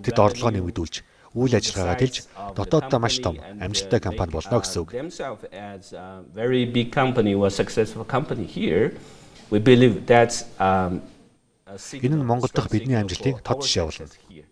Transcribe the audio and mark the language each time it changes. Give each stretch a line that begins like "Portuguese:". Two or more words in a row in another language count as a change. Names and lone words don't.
Mongolian: Тэд орлогоо нэмэгдүүлж, үйл ажиллагаагаа дэлж, дотооддоо маш том амжилттай компани болно гэсэн үг.
English: Themselves as a very big company or successful company here, we believe that's
Mongolian: Энэ нь Монгол дахь бидний амжилтын тод жишээ болно.